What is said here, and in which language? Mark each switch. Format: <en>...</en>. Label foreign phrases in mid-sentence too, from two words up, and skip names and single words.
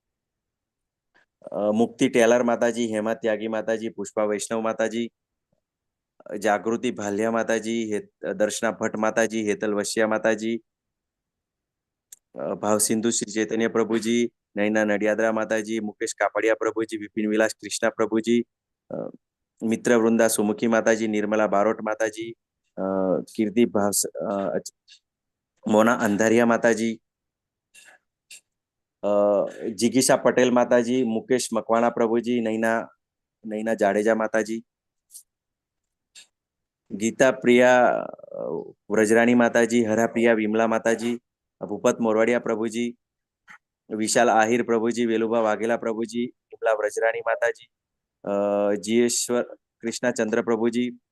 <gu>મુક્તિ ટેલર માતાજી, હેમા ત્યાગી માતાજી, પુષ્પા વૈષ્ણવ માતાજી, જાગૃતિ ભાલિયા માતાજી, દર્શના ભટ્ટ માતાજી, હેતલ વસિયા માતાજી, ભાવ સિંધુ શ્રી ચૈતન્ય પ્રભુજી, નૈના નડિયાદરા માતાજી, મુકેશ કાપડિયા પ્રભુજી, વિપિન વિલાસ કૃષ્ણા પ્રભુજી, મિત્ર વૃંદા સુમુખી માતાજી, નિર્મલા બારોટ માતાજી, કીર્તિ મોના અંધારિયા માતાજી, जिगीशा पटेल माताजी, मुकेश मकवाणा प्रभुजी, नैना जाडेजा माताजी, गीता प्रिया व्रजरानी माताजी, हरा प्रिया विमला माताजी, भूपत मोरवाड़िया प्रभुजी, विशाल आहिर प्रभुजी, वेलुबा वाघेला प्रभुजी, विमला व्रजरानी माताजी, जीएश्वर कृष्णा चंद्र प्रभुजी,</gu>